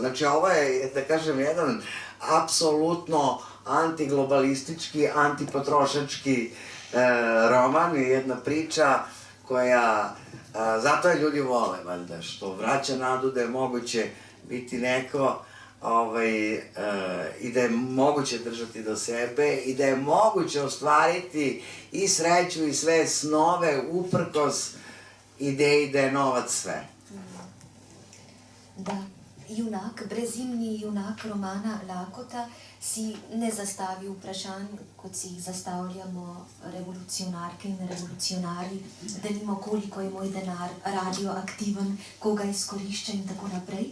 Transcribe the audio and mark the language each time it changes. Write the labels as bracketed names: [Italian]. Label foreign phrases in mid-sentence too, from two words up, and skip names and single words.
[Serbian] Znači, ovo je, da kažem, jedan apsolutno antiglobalistički, antipotrošački roman i jedna priča koja, zato je ljudi vole, valjda, što vraća nadu da je moguće biti neko i da je moguće držati do sebe i da je moguće ostvariti i sreću i sve snove uprkos ideji da je novac sve. Da, [Slovenian] junak, brezimni junak romana Lakota si ne zastavi vprašanj, kot si jih zastavljamo revolucionarke in revolucionarji, da nimo koliko je moj denar radioaktiven, koga izkorišča in tako naprej.